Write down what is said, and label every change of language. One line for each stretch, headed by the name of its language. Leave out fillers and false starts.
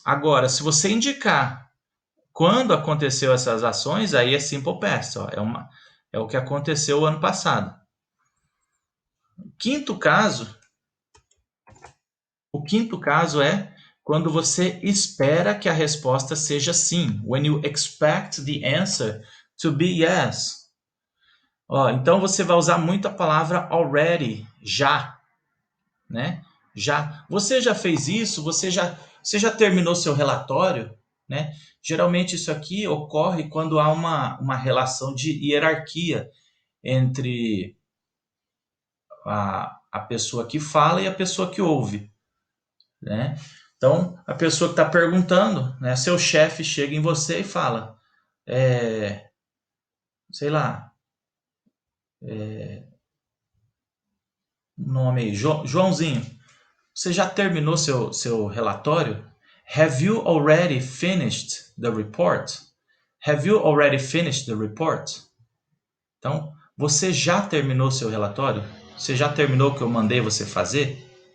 Portuguese: Agora, se você indicar quando aconteceu essas ações, aí é simple past. É o que aconteceu o ano passado. O quinto caso é quando você espera que a resposta seja sim.
English: When you expect the answer to be yes.
Portuguese: Então você vai usar muito a palavra already, já. Né? Já. Você já fez isso? Você já terminou seu relatório? Né? Geralmente isso aqui ocorre quando há uma relação de hierarquia entre a pessoa que fala e a pessoa que ouve. Né? Então, a pessoa que está perguntando, né, seu chefe chega em você e fala, sei lá, nome aí, Joãozinho, você já terminou seu relatório?
English: Have you already finished the report? Have you already finished the report?
Portuguese: Então, você já terminou seu relatório? Você já terminou o que eu mandei você fazer?